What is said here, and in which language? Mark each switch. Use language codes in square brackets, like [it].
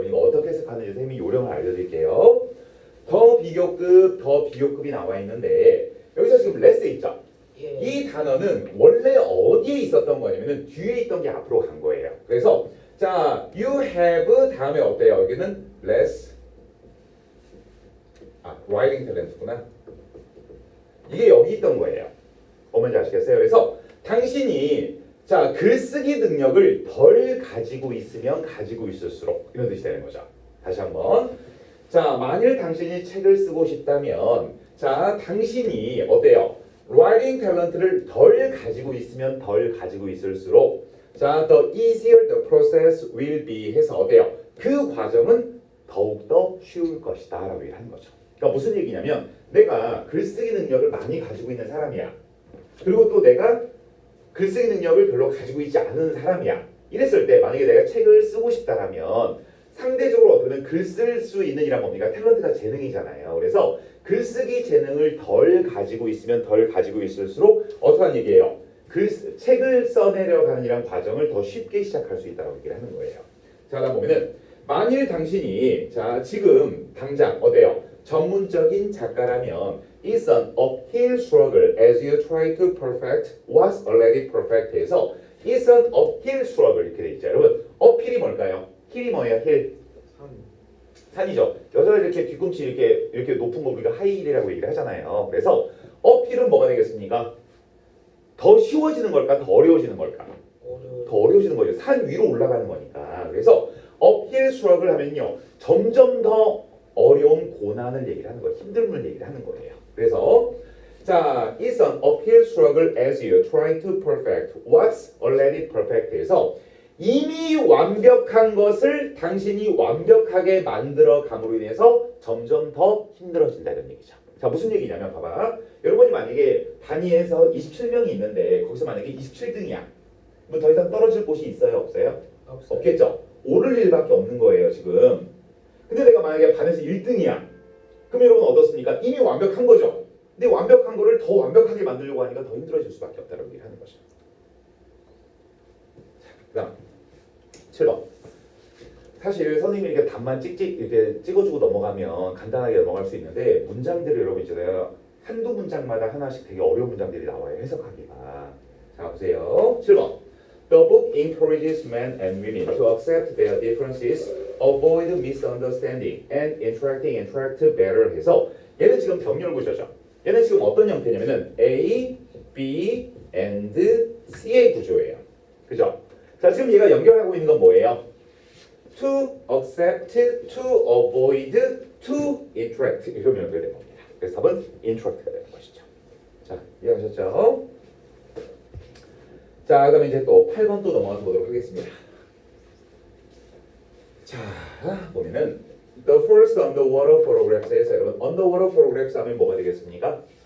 [ko] 여러분 이거 어떻게 해석하는지 선생님이 요령을 알려드릴게요. 더 비교급이 나와 있는데 여기서 지금 less 있죠. 예. 이 단어는 원래 어디에 있었던 거냐면은 뒤에 있던 게 앞으로 간 거예요. 그래서 자, you have 다음에 어때요? 여기는 [en] less writing talent구나. [ko] 이게 여기 있던 거예요. 뭔지 아시겠어요? 그래서 당신이 자, 글쓰기 능력을 덜 가지고 있으면 가지고 있을수록 이런 뜻이 되는 거죠. 다시 한번. 자, 만일 당신이 책을 쓰고 싶다면 자, 당신이 어때요? writing talent를 덜 가지고 있으면 덜 가지고 있을수록 자, [en] the easier the process will be [ko] 해서 어때요? 그 과정은 더욱더 쉬울 것이다 라고 얘기하는 거죠. 그러니까 무슨 얘기냐면 내가 글쓰기 능력을 많이 가지고 있는 사람이야. 그리고 또 내가 글쓰기 능력을 별로 가지고 있지 않은 사람이야. 이랬을 때 만약에 내가 책을 쓰고 싶다라면 상대적으로 어떻게든 글 쓸 수 있는 이란 뭡니까? 탤런트가 재능이잖아요. 그래서 글쓰기 재능을 덜 가지고 있으면 덜 가지고 있을수록 어떠한 얘기예요? 책을 써내려가는 이란 과정을 더 쉽게 시작할 수 있다고 얘기를 하는 거예요. 자, 그다음 보면은 만일 당신이 자 지금 당장 어때요? 전문적인 작가라면 [en] It's an uphill struggle as you try to perfect what's already perfect 해서 It's an uphill struggle [ko] 이렇게 돼 있죠. 여러분 up힐이 뭘까요? 힐이 뭐예요? 힐? 산이죠. 여기서 이렇게 뒤꿈치 이렇게 높은 거 우리가 하이힐이라고 얘기를 하잖아요. 그래서 up힐은 뭐가 되겠습니까? 더 쉬워지는 걸까? 더 어려워지는 걸까? 더 어려워지는 거죠. 산 위로 올라가는 거니까. 그래서 uphill struggle 하면요. 점점 더 어려운 고난을 얘기를 하는 거예요. 힘듦을 얘기를 하는 거예요. [en] 그래서 자, it's an uphill struggle as you try to perfect what's already perfect 해서 [ko] 이미 완벽한 것을 당신이 완벽하게 만들어 감으로 인해서 점점 더 힘들어진다는 얘기죠. 자, 무슨 얘기냐면 봐봐. 여러분이 만약에 단위에서 27명이 있는데 거기서 만약에 27등이야. 뭐 더 이상 떨어질 곳이 있어요? 없어요? 없어요. 없겠죠. 오를 일밖에 없는 거예요, 지금. 근데 내가 만약에 반에서 1등이야. 그럼 여러분 어떻습니까? 이미 완벽한 거죠. 근데 완벽한 거를 더 완벽하게 만들려고 하니까 더 힘들어질 수밖에 없다는 얘기를 하는 거죠. 그다음 7번. 사실 선생님이 이렇게 답만 찍찍 이렇게 찍어주고 넘어가면 간단하게 넘어갈 수 있는데 문장들을 여러분 있잖아요. 한두 문장마다 하나씩 되게 어려운 문장들이 나와요. 해석하기가. 자 보세요. 7번. [en] The book encourages men and women to accept their differences, avoid misunderstanding, and interact better [ko] 해서 얘는 지금 병렬 구조죠. 얘는 지금 어떤 형태냐면은 A, B, and C의 구조예요. 그죠? 자 지금 얘가 연결하고 있는 건 뭐예요? [en] To accept, to avoid, to interact [ko] 이렇게 연결된 겁니다. 그래서 답은 interact가 되는 것이죠. 자 이해하셨죠? 자, 그럼 이제 또 8번 또 넘어가서 보도록 하겠습니다. 자, 보면은 [en] the first underwater photographs [ko] 에서 여러분 underwater photographs 하면 뭐가 되겠습니까?